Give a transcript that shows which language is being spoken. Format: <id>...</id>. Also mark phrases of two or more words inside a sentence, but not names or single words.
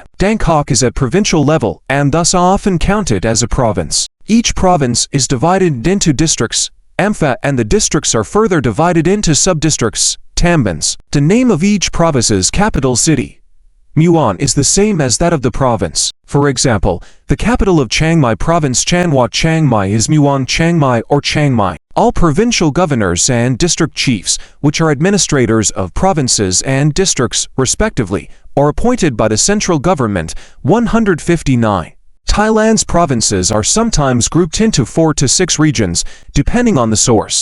<en>Bangkok is at provincial level and thus often counted as a province. Each province is divided into districts, Ampha, and the districts are further divided into sub-districts, Tambans. The name of each province's capital city, Muon, is the same as that of the province. For example, the capital of Chiang Mai Province, Chanwat Chiang Mai, is Muon Chiang Mai or Chiang Mai. All provincial governors and district chiefs, which are administrators of provinces and districts, respectively, are appointed by the central government. 159. Thailand's provinces are sometimes grouped into 4 to 6 regions, depending on the source.</en>